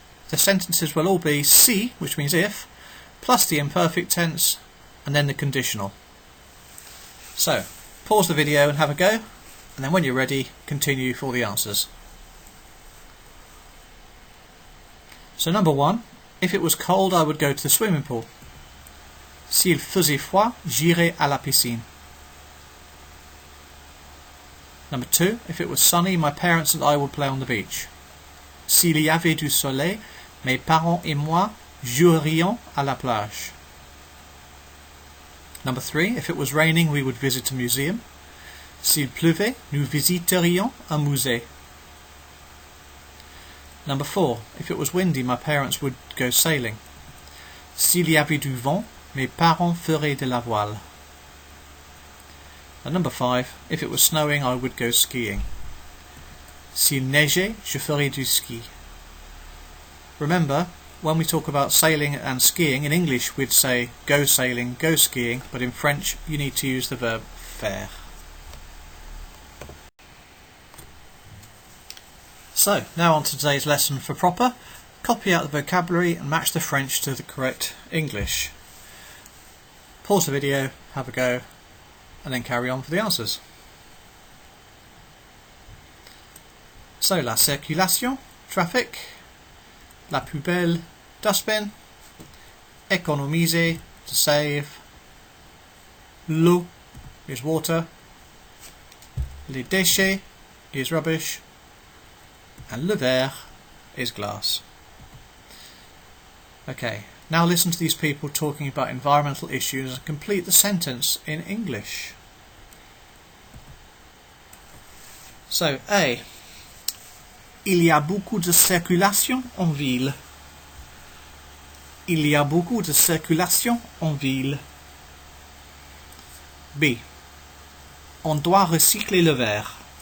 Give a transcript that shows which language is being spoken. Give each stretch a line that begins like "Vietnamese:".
English: The sentences will all be si, which means if, plus the imperfect tense, and then the conditional. So pause the video and have a go, and then when you're ready, continue for the answers. So number 1, if it was cold I would go to the swimming pool.
French: S'il faisait froid, j'irais à la piscine.
English: Number 2, if it was sunny, my parents and I would play on the beach.
French: S'il y avait du soleil, mes parents et moi jouerions à la plage.
English: Number 3, if it was raining we would visit a museum.
French: S'il pleuvait, nous visiterions un musée.
English: Number 4, if it was windy my parents would go sailing.
French: S'il y avait du vent, mes parents feraient de la voile.
English: And number 5, if it was snowing I would go skiing.
French: S'il neigeait, je ferais du ski.
English: Remember, when we talk about sailing and skiing, in English we'd say go sailing, go skiing, but in French you need to use the verb faire. So, now on to today's lesson for proper. Copy out the vocabulary and match the French to the correct English. Pause the video, have a go, and then carry on for the answers. So, la circulation, traffic, la poubelle, dustbin, économiser, to save, l'eau is water, les déchets is rubbish, and le verre is glass. Okay, now listen to these people talking about environmental issues and complete the sentence in English. So, A.
French: Il y a beaucoup de circulation en ville. Il y a beaucoup de circulation en ville. B. On doit recycler le verre.